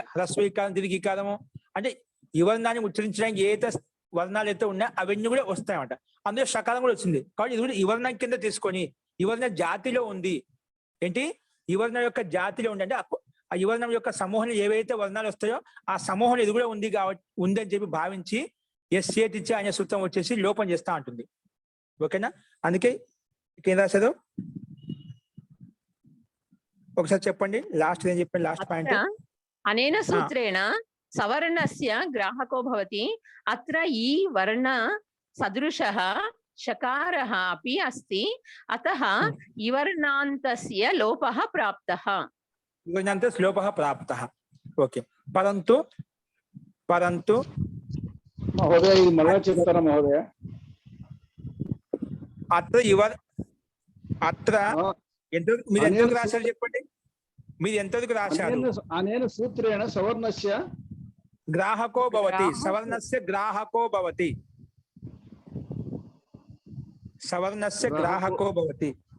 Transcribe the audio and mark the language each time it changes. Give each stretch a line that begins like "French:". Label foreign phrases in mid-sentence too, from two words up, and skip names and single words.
Telugu: హ్రస్వీకారం దీర్ఘీకారము అంటే ఇవర్ణాన్ని ఉచ్చరించడానికి ఏదైతే వర్ణాలు అయితే ఉన్నాయో అవన్నీ కూడా వస్తాయన్నమాట అందులో షకారం కూడా వచ్చింది కాబట్టి ఇది కూడా ఇవర్ణం కింద తీసుకొని ఇవర్ణ జాతిలో ఉంది ఏంటి ఇవర్ణం యొక్క జాతిలో ఉంది అంటే ఆ ఇవర్ణం యొక్క సమూహంలో ఏవైతే వర్ణాలు వస్తాయో ఆ సమూహంలో ఇది కూడా ఉంది కాబట్టి ఉందని చెప్పి భావించి ఎస్ఏటిచ్చే అనే సూత్రం వచ్చేసి లోపం చేస్తా ఉంటుంది ఓకేనా అందుకే ఏం రాశారు ఒకసారి చెప్పండి లాస్ట్ ఏం చెప్పండి
English: last point
Sanskrit: అనేన సూత్రేణ సవర్ణస్య గ్రాహకో భవతి అత్ర ఈ వర్ణ సదృశः షకారः अपि अस्ति अतः इवर्णान्तस्य लोपः प्राप्तः इवर्णान्तस्य लोपः प्राप्तः ओके परन्तु
Telugu: महोदय ఇది మళ్ళా చెప్తారా మహోదయ అత్ర మీరు ఎంతవరకు రాశారు చెప్పండి మీరు ఎంతవరకు రాశారు
Sanskrit: అనేన సూత్రేణ సవర్ణస్య గ్రాహకో భవతి సవర్ణస్య గ్రాహకో భవతి సవర్ణస్య గ్రాహకో భవతి